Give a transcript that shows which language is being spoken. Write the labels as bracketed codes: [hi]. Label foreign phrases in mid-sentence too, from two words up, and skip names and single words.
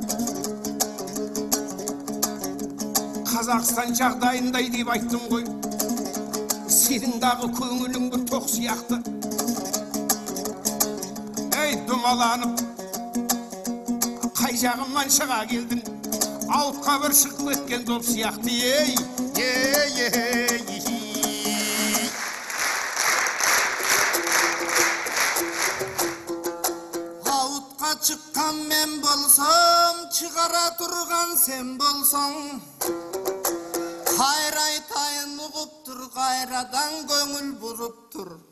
[kk] Қазақстан жағдайындай деп айттым ғой. Сенің дағы көңілің бір тоқ сияқты. Ей, думаланып, қай жағымнан шыға келдің? Алыпқа бір шығып өткен доп сияқты, ей. Çıqqan men bolsam, çıqara turgan sen bolsang. Hayır aytayın uğup tur, gayradan göngül burup tur.